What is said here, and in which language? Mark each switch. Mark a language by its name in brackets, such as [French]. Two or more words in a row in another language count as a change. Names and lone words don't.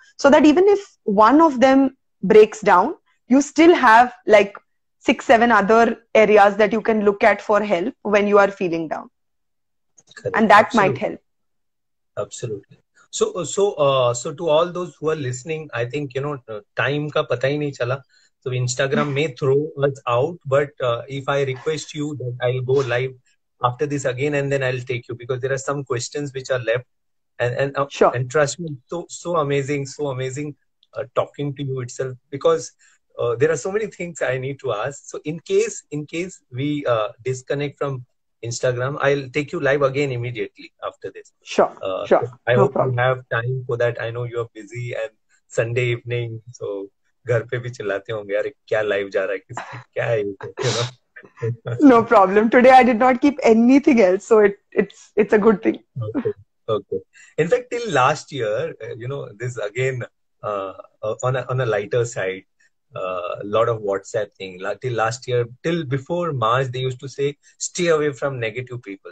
[English] So that even if one of them breaks down, you still have like 6, 7 other areas that you can look at for help when you are feeling down. Correct. And that Absolutely. might help. Absolutely. So to all those who are listening, I think, [Hindi] टाइम का पता ही नहीं चला. [English] So Instagram may throw us out, but if I request you that I'll go live after this again, and then I'll take you, because there are some questions which are left, Sure. and trust me, so amazing, talking to you itself, because there are so many things I need to ask. So in case we disconnect from Instagram, I'll take you live again immediately after this. Sure. I No hope problem. you have time for that. I know you are busy and Sunday evening, so [Hindi] घर पे भी चिल्लाते होंगे, यार क्या live जा रहा है, किसकी क्या है ये, [English] No problem. Today I did not keep anything else, so it's a good thing. Okay. In fact, till last year, this again on a lighter side, a lot of WhatsApp thing. Till last year, till before March, they used to say stay away from negative people.